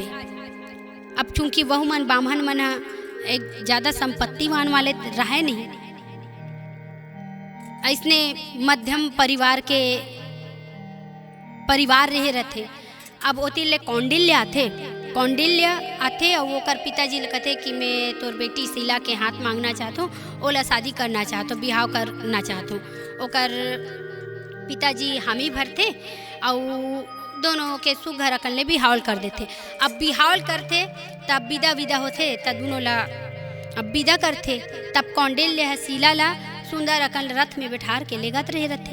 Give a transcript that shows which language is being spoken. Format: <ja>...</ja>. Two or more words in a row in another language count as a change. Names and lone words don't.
<hne>अब चूंकि वह मन बामहन मन एक ज़्यादा संपत्तिवान वाले रहे नहीं, ऐसने मध्यम परिवार रहे रहते। अब ओतिले कौंडिल्य आथे और ओकर पिताजी कथे कि मैं तोर बेटी शीला के हाथ मांगना चाहता हूँ, ओला शादी करना चाहता हूँ, बिहाव करना चाहता हूँ। ओकर पिताजी हामी भरते और दोनों के सुघर अकन ले बिहावल कर देते। अब बिहावल करते तब विदा होते, तब दोनों ला अब विदा करते, तब कौंडिल्य शीला ला सुंदर अकन रथ में बैठार के लेगत रहे रहते।</hne>